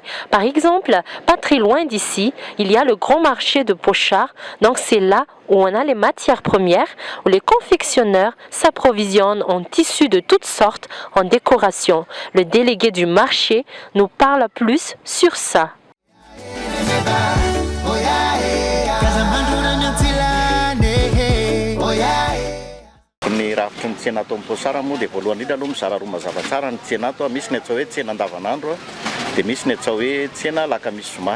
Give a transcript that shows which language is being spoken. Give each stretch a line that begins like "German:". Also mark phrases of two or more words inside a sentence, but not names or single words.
French: Par exemple, pas très loin d'ici, il y a le grand marché de Pochard. Donc c'est là où on a les matières premières, où les confectionneurs s'approvisionnent en tissus de toutes sortes, en décoration. Le délégué du marché nous parle plus sur ça.
Malagasy: Ny rafitry ny tsena ato Pochard moa dia voalohany indrindra aloha mizara roa mazava tsara ny tsena ato. Misy ny atao hoe tsena andavanandro dia misy ny atao hoe tsena lakamisy zoma.